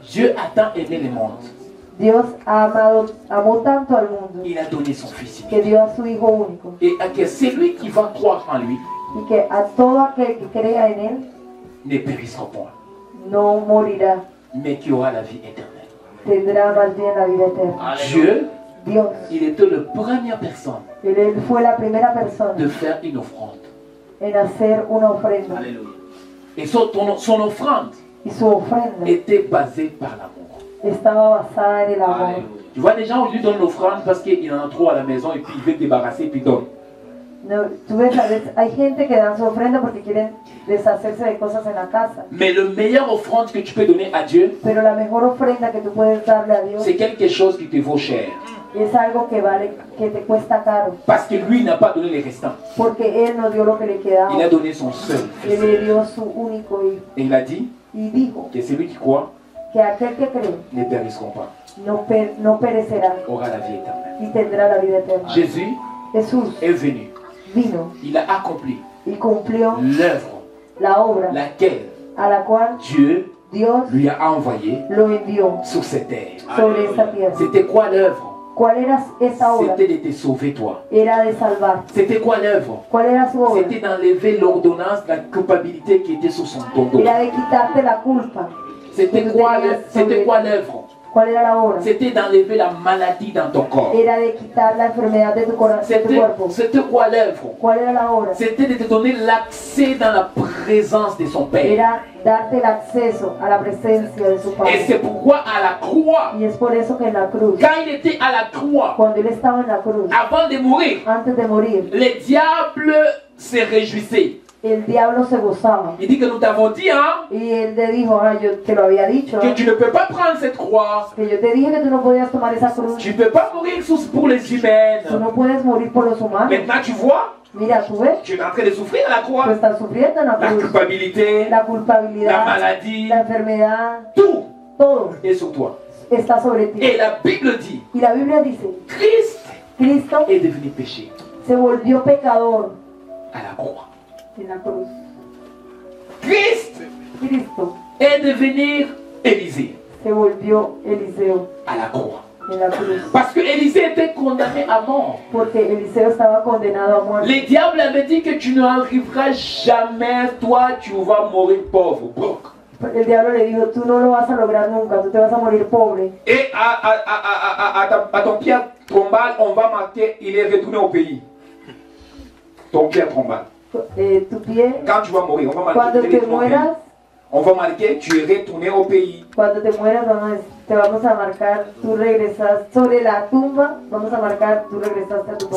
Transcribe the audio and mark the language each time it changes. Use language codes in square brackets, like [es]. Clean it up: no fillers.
[fr] Dieu a tant aimé le monde, [es] Dios amó tanto al mundo [fr] il a donné son Fils unique. [es] que dio a su Hijo único [fr] Et à que celui qui va croire en lui [es] y que a todo aquel que crea en Él [fr] ne périssera point, [es] no morirá, [fr] mais qui aura la vie éternelle. [es] tendrá más bien la vida eterna. [fr] Dieu, [es] Dios, [fr] il était la première personne [es] Él fue la primera persona [fr] de faire une offrande. [es] en hacer una ofrenda [fr] Et son offrande [es] y su ofrenda [fr] était basée par l'amour. [es] estaba basada en el amor. [fr] Tu vois, les gens aujourd'hui donnent l'offrande parce qu'il en a trop à la maison et puis il veut débarrasser et puis donne. [es] No, tú ves, hay gente que dan su ofrenda porque quieren deshacerse de cosas en la casa, [fr] Mais le meilleur offrande que tu peux donner à Dieu, [es] pero la mejor ofrenda que tú puedes darle a Dios [fr] c'est quelque chose qui te vaut cher. [es] es algo que vale, que te cuesta caro, [fr] Parce que lui n'a pas donné les restants. [es] porque Él nos dio lo que le quedaba. [fr] Il a donné son seul [es] Él [fr] fils. [es] le dio su único hijo [fr] Et il a dit [es] y dijo [fr] que celui qui croit [es] que aquel que cree [fr] ne périssera pas, [es] no perecerá [fr] aura la vie éternelle. [es] y tendrá la vida eterna. [fr] Jésus [es] Jesús [fr] est venu. [es] vino [fr] Il a accompli [es] y cumplió [fr] l'œuvre [es] la obra [fr] laquelle [es] a la cual [fr] Dieu [es] Dios [fr] lui a envoyé [es] lo envió [fr] sur cette terre. [es] sobre esta tierra. [fr] C'était quoi l'œuvre? [es] ¿Cuál era esa obra? [fr] C'était de te sauver toi. [es] Era de salvar. [fr] C'était quoi l'œuvre? [es] ¿Cuál era su obra? [fr] C'était d'enlever l'ordonnance de la culpabilité qui était sur son dos. [es] Era de quitarte la culpa. [fr] C'était quoi l'œuvre? [es] ¿Cuál era la obra? [fr] C'était d'enlever la maladie dans ton corps. [es] Era de quitar la enfermedad de tu cuerpo. [fr] C'était quoi l'œuvre? [es] ¿Cuál era la obra? [fr] C'était de te donner l'accès dans la présence de son Père. [es] Era darte el acceso a la presencia de su [fr] Et [es] Padre. [fr] c'est pourquoi à la croix, [es] Y es por eso que en la cruz, [fr] quand il était à la croix, [es] cuando él estaba en la cruz, [fr] avant de mourir, [es] antes de morir, [fr] les diables se réjouissaient. [es] el diablo se gozaba. [fr] Il dit que nous t'avons dit, hein, [es] Y él te dijo, yo te lo había dicho, [fr] que tu ne peux pas prendre cette croix. [es] que yo te dije que tú no podías tomar esa cruz. [fr] Tu ne peux pas mourir pour les [es] Tú [fr] humaines. [es] no puedes morir por los humanos. [fr] Maintenant, tu vois, [es] Mira, tú ves, [fr] tu es en train de souffrir à la [es] tú [fr] croix. [es] estás sufriendo en la [fr] La [es] cruz. [fr] culpabilité, [es] La [fr] la [es] culpabilidad, [fr] maladie, [es] la enfermedad, [fr] tout [es] todo [fr] est sur toi. [es] está sobre ti. [fr] Et la Bible dit, [es] Y la Biblia dice, [fr] Christ [es] Cristo [fr] est devenu péché [es] se volvió pecador [fr] à la croix. [es] en la cruz. [fr] Christ [es] Cristo [fr] est devenu Élisée [es] se volvió Eliseo [fr] à la croix. [es] en la cruz. [fr] Parce que Élisée était condamné à mort. [es] Porque Eliseo estaba condenado a muerte. [fr] Les diables avaient dit que tu n'arriveras jamais, toi tu vas mourir pauvre, broke. [es] El diablo le dijo, tú no lo vas a lograr nunca, tú te vas a morir pobre. [fr] Et à ton pierre tombale, on va marquer, il est retourné au pays. Ton pierre tombale. [es] Tu pie, [fr] Quand tu vas mourir, on va [es] cuando [fr] marquer, [es] te mueras, [fr] on va marquer, tu es retourné au pays. [es] cuando te mueras, te vamos a marcar, tú regresas sobre la tumba, vamos a marcar, tú regresaste a tu